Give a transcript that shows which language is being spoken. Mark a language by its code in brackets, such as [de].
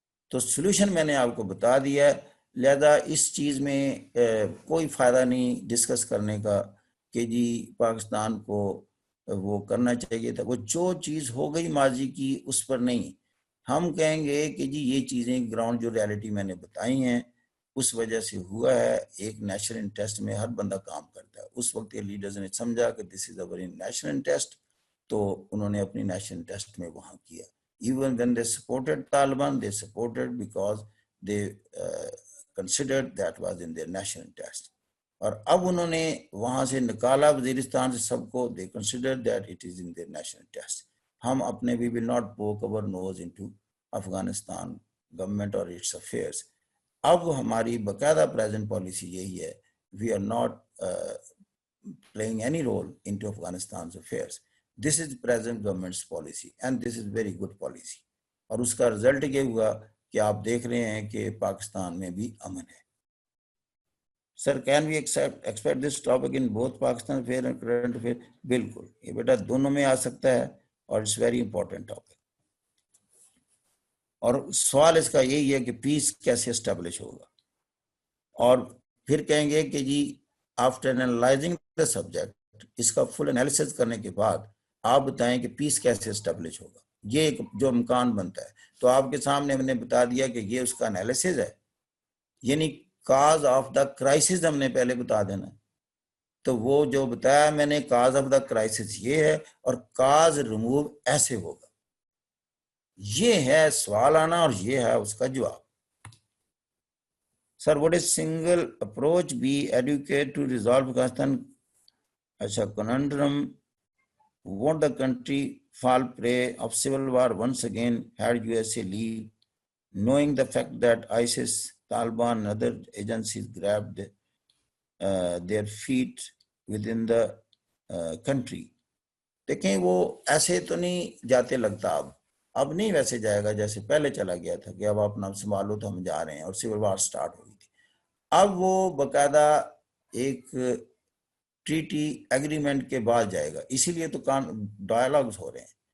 [ur] تو سولوشن میں نے آپ کو بتا دیا ہے, لہذا اس چیز میں کوئی فائدہ نہیں ڈسکس کرنے کا کہ جی پاکستان کو وہ کرنا چاہیے تھا. وہ جو چیز ہو گئی ماضی کی اس پر نہیں, ہم کہیں گے کہ جی یہ چیزیں گراؤنڈ جو ریالٹی میں نے بتائی ہیں اس وجہ سے ہوا ہے. ایک نیشنل انٹرسٹ میں ہر بندہ کام کرتا ہے. اس وقت یہ لیڈرز نے سمجھا کہ [en] this is over national interest, [ur] تو انہوں نے اپنی نیشنل انٹرسٹ میں وہاں کیا. [en] Even when they supported Taliban, they supported because they considered that was in their national interest. [ur] اور اب انہوں نے وہاں سے نکالا وزیرستان سے سب کو, [en] they considered that it is in their national interest. [ur] ہم اپنے [en] we will not poke our nose into Afghanistan government or its affairs. [ur] اب ہماری باقاعدہ پریزنٹ پالیسی یہی ہے, [en] we are not playing any role into Afghanistan's affairs. This is present government's policy and this is very good policy. [ur] اور اس کا result یہ ہوا کہ آپ دیکھ رہے ہیں کہ پاکستان میں بھی امن ہے. [en] Sir can we expect this topic in both Pakistan affair and current affair? [ur] بالکل, یہ بیٹا دونوں میں آ سکتا ہے [en] اور it's very important topic. [ur] اور سوال اس کا یہی ہے کہ پیس کیسے اسٹیبلش ہوگا. اور پھر کہیں گے کہ جی [en] after analysing the subject, [ur] اس کا فل انالیسس کرنے کے بعد آپ بتائیں کہ پیس کیسے اسٹیبلش ہوگا. یہ ایک جو امکان بنتا ہے, تو آپ کے سامنے ہم نے بتا دیا کہ یہ اس کا انالیسس ہے, یعنی [en] cause of the crisis [ur] ہم نے پہلے بتا دینا. تو وہ جو بتایا میں نے [en] cause of the crisis [ur] یہ ہے, اور کاز ریموو ایسے ہوگا. یہ ہے سوال آنا اور یہ ہے اس کا جواب. [en] Sir what is single approach be adequate to resolve Afghanistan اچھا conundrum? Won't the country fall prey of civil war once again had USA leave, knowing the fact that ISIS, Taliban and other agencies grabbed their feet within the country? [ur] دیکھیں وہ ایسے تو نہیں جاتے لگتا, اب نہیں ویسے جائے گا جیسے پہلے چلا گیا تھا کہ اب اپنا سنبھالو تو ہم جا رہے ہیں, اور سول وار سٹارٹ ہو گئی تھی. اب وہ باقاعدہ ایک ٹریٹی ایگریمنٹ کے بعد جائے گا, اسی لیے تو ڈائلاگز ہو رہے ہیں.